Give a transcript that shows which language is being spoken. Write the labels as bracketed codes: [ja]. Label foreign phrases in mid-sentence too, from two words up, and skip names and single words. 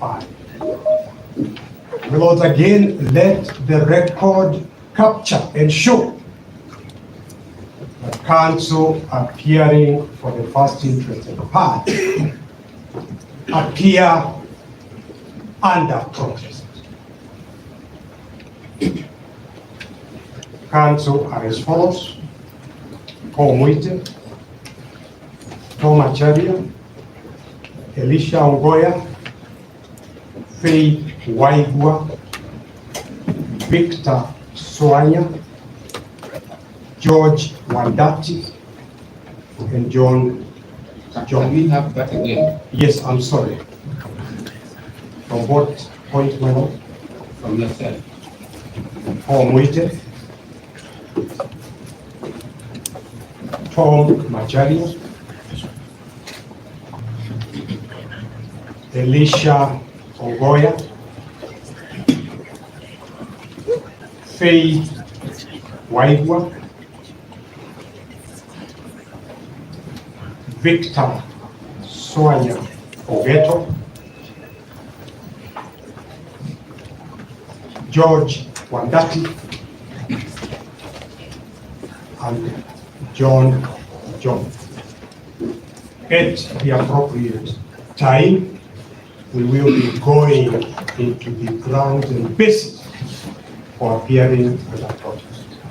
[en] My lords, again, let the record capture and show that counsel appearing for the first interested party appear under protest. Counsel are as follows: Paul Mwite, Tom Acharia, Elisha Ongoya, Faith Waigwa, Victor Swanya, George Wandati, and John. Can we have that again? Yes, I'm sorry. From what point, my lord? From yourself. Paul Mwite, Tom Macharia, Elisha Ongoya, Faith Waigwa, Victor Swanya Ogeto, George Wandati, and John. At the appropriate time, we will be going into the grounds and basis for appearing under protest.